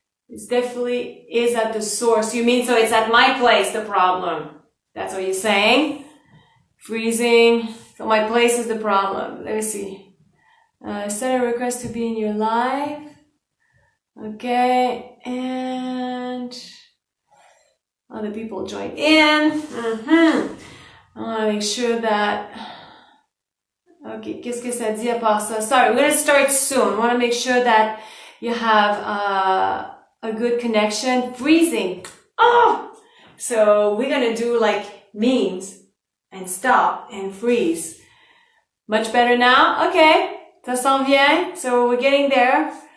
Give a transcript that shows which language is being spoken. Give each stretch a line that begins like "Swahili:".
English: It definitely is at the source. You mean, so it's at my place, the problem. That's what you're saying? Freezing. So my place is the problem. Let me see. Send a request to be in your live. Okay. And other people join in. I want to make sure that, okay,
French: qu'est-ce que ça dit à part ça?
English: Sorry, we're going to start soon. I want to make sure that you have a good connection. Freezing. Oh! So we're going to do like means and stop and freeze. Much better now? Okay.
French: Ça s'en vient.
English: So we're getting there.